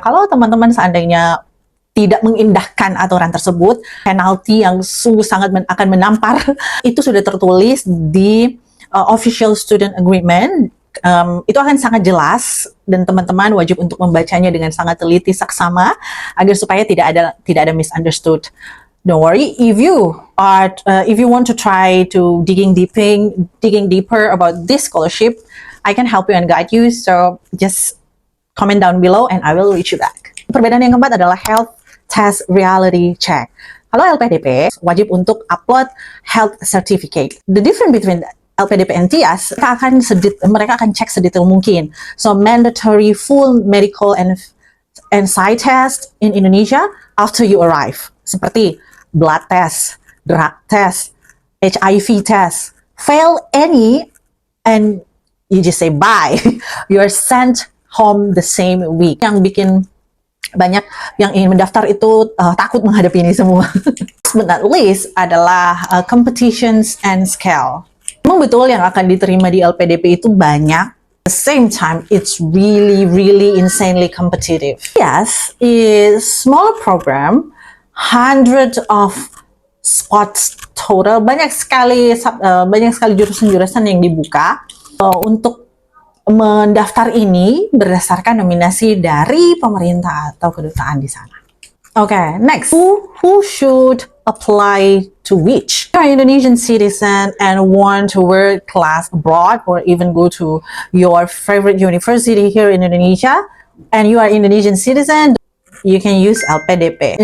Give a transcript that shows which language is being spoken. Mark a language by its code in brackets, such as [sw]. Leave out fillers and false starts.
[id] Kalau teman-teman seandainya tidak mengindahkan aturan tersebut, penalti yang sungguh sangat akan menampar itu sudah tertulis di official student agreement. Itu akan sangat jelas dan teman-teman wajib untuk membacanya dengan sangat teliti saksama agar supaya tidak ada misunderstood. [en] Don't worry, if you want to try to digging deeper about this scholarship, I can help you and guide you. So just comment down below and I will reach you back. [id] Perbedaan yang keempat adalah [en] health test reality check. [id] Kalau LPDP wajib untuk upload health certificate. [en] The difference between LPDP and TIAS, [id] mereka akan cek sedetail mungkin. [en] So mandatory full medical and side test in Indonesia after you arrive. Seperti blood test, drug test, HIV test. Fail any and you just say bye. You're sent home the same week. [id] Yang bikin banyak yang ingin mendaftar itu takut menghadapi ini semua. [en] But not least adalah competitions and scale. [id] Memang betul yang akan diterima di LPDP itu banyak. [en] At the same time, it's really insanely competitive. Yes, is smaller program, hundreds of spots total, [id] banyak sekali jurusan-jurusan yang dibuka. Untuk mendaftar ini berdasarkan nominasi dari pemerintah atau kedutaan di sana. [en] Okay, next, who should apply to which? If you're an Indonesian citizen and want to work class abroad or even go to your favorite university here in Indonesia, and you are Indonesian citizen, you can use LPDP.